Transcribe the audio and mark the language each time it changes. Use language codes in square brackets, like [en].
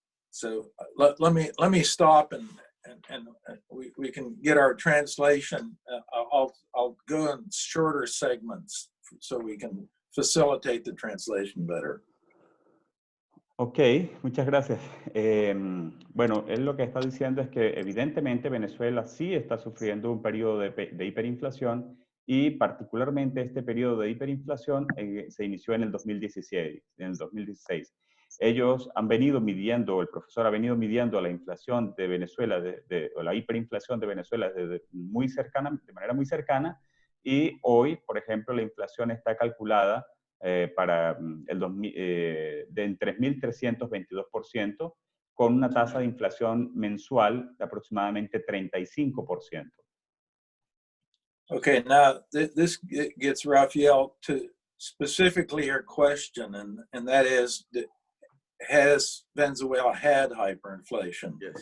[en] So let me stop and we can get our translation. I'll go in shorter segments so we can facilitate the translation better. [es] Ok, muchas gracias. Bueno, él lo que está diciendo es que evidentemente Venezuela sí está sufriendo un periodo de hiperinflación y particularmente este periodo de hiperinflación se inició en el 2016. Ellos han venido midiendo, el profesor ha venido midiendo la inflación de Venezuela, o la hiperinflación de Venezuela de manera muy cercana, y hoy, por ejemplo, la inflación está calculada para el 2000, en 3.322%, con una tasa de inflación mensual de aproximadamente 35%. [en] Okay, now this gets Rafael to specifically your question, and that is, has Venezuela had hyperinflation?